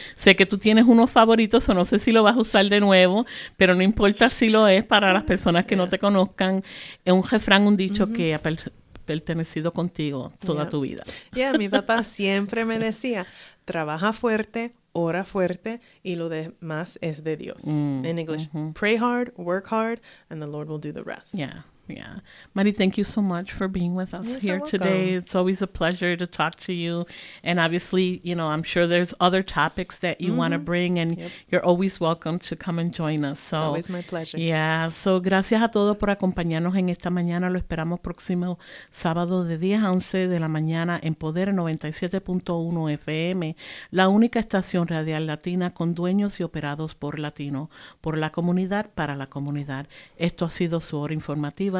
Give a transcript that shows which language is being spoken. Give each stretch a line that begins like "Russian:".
Spanish: Sé que tú tienes unos favoritos, o no sé si lo vas a usar de nuevo, pero no importa si lo es para las personas que no te conozcan. Es un refrán, un dicho que ha pertenecido contigo toda tu vida. Mi papá siempre me decía, trabaja fuerte, ora fuerte, y lo demás es de Dios.
English: In English, pray hard, work hard, and the Lord will do the rest. Mari, thank you so much for being with us here today. It's always a pleasure to talk to you. And obviously, I'm sure there's other topics that you want to bring, and you're always welcome to come and join us. It's always my pleasure.
Spanish: Gracias a todos por acompañarnos en esta mañana. Lo esperamos próximo sábado de 10 a 11 de la mañana en Poder 97.1 FM, la única estación radial latina con dueños y operados por latinos, por la comunidad, para la comunidad. Esto ha sido su hora informativa